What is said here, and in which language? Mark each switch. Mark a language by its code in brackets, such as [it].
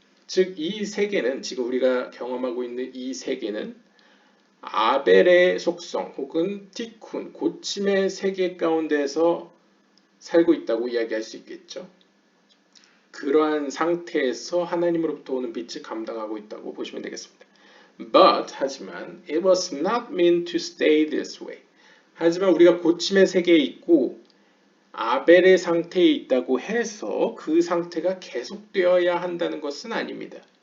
[ko] 즉, 이 세계는 지금 우리가 경험하고 있는 이 세계는 아벨의 속성 혹은 티쿤, 고침의 세계 가운데서 살고 있다고 이야기할 수 있겠죠. 그러한 상태에서 하나님으로부터 오는 빛을 감당하고 있다고 보시면 되겠습니다. 하지만 [en] it was not meant to stay this way. [ko] 하지만 우리가 고침의 세계에 있고 아벨의 상태에 있다고 해서 그 상태가 계속되어야 한다는 것은 아닙니다.